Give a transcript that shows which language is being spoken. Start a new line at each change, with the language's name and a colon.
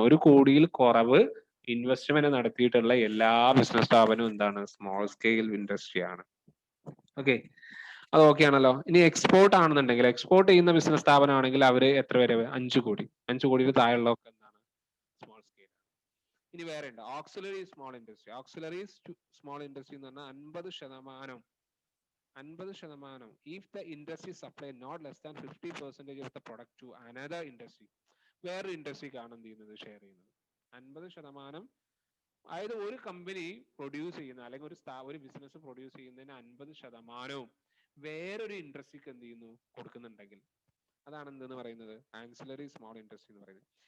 Malayalam: 1 കോടിയിൽ കുറവ് ഇൻവെസ്റ്റ്മെന്റ് നടത്തിയിട്ടുള്ള എല്ലാ ബിസിനസ് സ്ഥാപനവും എന്താണ്? സ്മോൾ സ്കെയിൽ ഇൻഡസ്ട്രി ആണ്. ഓക്കെ, അത് ഓക്കെ ആണല്ലോ. ഇനി എക്സ്പോർട്ട് ആണെന്നുണ്ടെങ്കിൽ, എക്സ്പോർട്ട് ചെയ്യുന്ന ബിസിനസ് സ്ഥാപനമാണെങ്കിൽ അവര് എത്ര വരെ? 5 കോടി. 5 കോടിയിൽ താഴെയുള്ളതൊക്കെ എന്താണ്? Small scale. ഇനി വേറെ ഉണ്ട് auxiliary small industry. Auxiliary small industry എന്ന് പറഞ്ഞാൽ
English: 50%, if the industry supply not less than 50% of the product to another industry.
Malayalam: വേറൊരു ഇൻഡസ്ട്രിക്കാണ് എന്ത് ചെയ്യുന്നത്? ഷെയർ ചെയ്യുന്നത്. 50%, അതായത് ഒരു കമ്പനി പ്രൊഡ്യൂസ് ചെയ്യുന്ന അല്ലെങ്കിൽ ഒരു ബിസിനസ് പ്രൊഡ്യൂസ് ചെയ്യുന്നതിന് 50% വേറൊരു ഇൻഡസ്ട്രിക്ക് എന്ത് ചെയ്യുന്നു? കൊടുക്കുന്നുണ്ടെങ്കിൽ അതാണ് എന്തെന്ന് പറയുന്നത്? ആൻസിലറി സ്മോൾ ഇൻഡസ്ട്രി എന്ന് പറയുന്നത്.